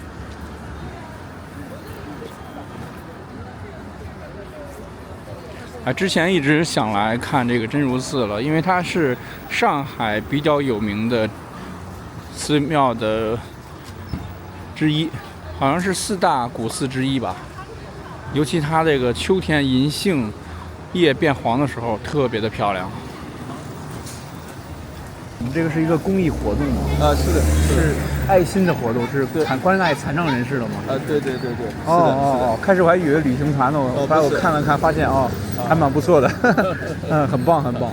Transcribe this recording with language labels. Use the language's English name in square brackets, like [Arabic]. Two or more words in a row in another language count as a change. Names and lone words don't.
[Chinese] 之前一直想來看這個真如寺了，因為它是上海比較有名的寺廟的之一，好像是4大古寺之一吧。尤其它這個秋天銀杏葉變黃的時候，特別的漂亮。我們這個是一個公益活動嗎？是的，是愛心的活動，是關愛殘障人士的嗎？對。哦，開始我還以為旅行團呢，後來我看了看，發現還蠻不錯的，很棒。